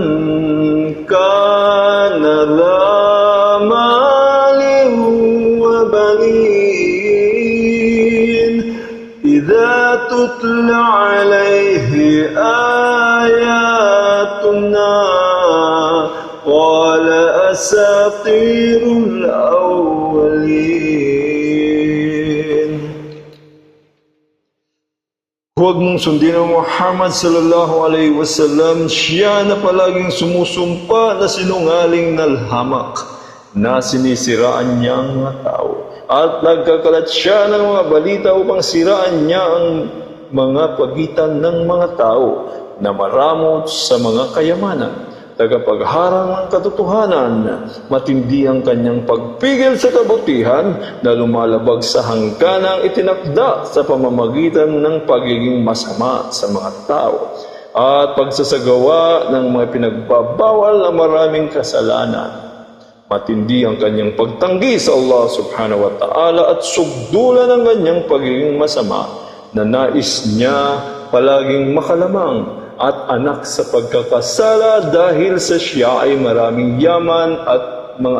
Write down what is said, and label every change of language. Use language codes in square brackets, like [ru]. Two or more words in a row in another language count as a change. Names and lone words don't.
[ar] كان ذا مال وبنين إذا تتلى عليه آياتنا قال أساطير الأولين. [tl] Huwag mong sundin ang Muhammad [ar] صلى الله عليه وسلم, [tl] siya na palaging sumusumpa na sinungaling nalhamak, na sinisiraan niya ang mga tao, at nagkakalat siya ng mga balita upang siraan niya ang mga pagitan ng mga tao na maramot sa mga kayamanan. Tagapagharang ng katotohanan, matindi ang kanyang pagpigil sa kabutihan na lumalabag sa hangganang itinakda sa pamamagitan ng pagiging masama sa mga tao at pagsasagawa ng mga pinagbabawal na maraming kasalanan. Matindi ang kanyang pagtanggi sa [ar] الله سبحانه وتعالى [tl] at sugdulan ng kanyang pagiging masama na nais niya palaging makalamang at anak sa pagkakasala dahil sa siya ay maraming yaman at mga